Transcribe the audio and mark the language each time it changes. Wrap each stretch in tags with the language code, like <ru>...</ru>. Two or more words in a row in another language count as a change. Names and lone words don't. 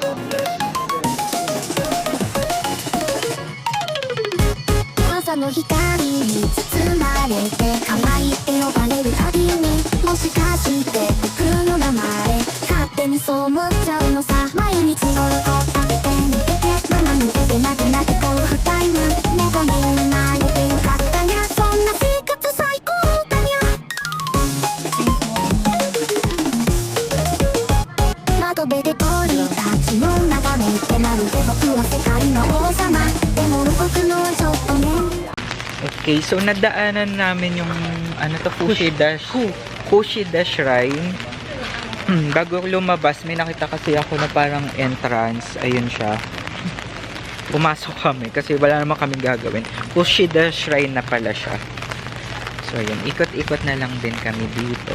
<ja>朝の光に包まれて可愛いって呼ばれるたびにもしかして僕の名前勝手にそう思っちゃうのさ毎日夜ご食べて寝ててママ抜けてなくなってゴルフタイム目覚め生まれてよかったにゃそんな生活最高だにゃ窓辺で鳥たちを眺めてまるで僕は世界の王様でも僕のちょっとね</ja> <tl>Okay, so nadaanan namin yung ano to, Kushida Shrine. Bago lumabas, may nakita kasi ako na parang entrance. Ayun siya. Pumasok kami kasi wala naman kami gagawin. Kushida Shrine na pala siya. So ayun, ikot-ikot na lang din kami dito.</tl>